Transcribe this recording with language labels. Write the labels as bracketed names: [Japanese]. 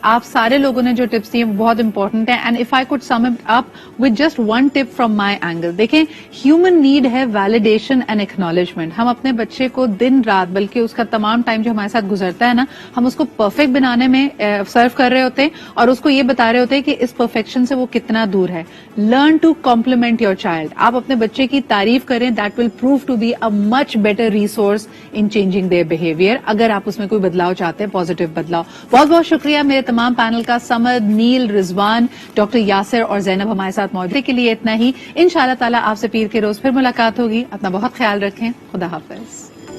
[Urdu] آپ سارے لوگوں نے جو ٹپس دیے وہ بہت امپورٹنٹ ہیں. [English] And if I could sum it up with just one tip from my angle. دیکھیں, human need ہے validation and acknowledgement. [Urdu] ہم اپنے بچے کو دن رات, بلکہ اس کا تمام ٹائم جو ہمارے ساتھ گزرتا ہے نا, ہم اس کو پرفیکٹ بنانے میں سرو کر رہے ہوتے ہیں, اور اس کو یہ بتا رہے ہوتے ہیں کہ اس پرفیکشن سے وہ کتنا دور ہے. [English] Learn to compliment your child. [Urdu] آپ اپنے بچے کی تعریف کریں. [English] That will prove to be a much better resource in changing their behavior. [Urdu] اگر آپ اس میں کوئی بدلاؤ چاہتے ہیں, پازیٹیو بدلاؤ. بہت بہت شکریہ میرے تمام پینل کا, سمد, نیل, رضوان, ڈاکٹر یاسر اور زینب ہمارے ساتھ موجود کے لیے اتنا ہی. انشاءاللہ تعالیٰ آپ سے پیر کے روز پھر ملاقات ہوگی. اپنا بہت خیال رکھیں. خدا حافظ.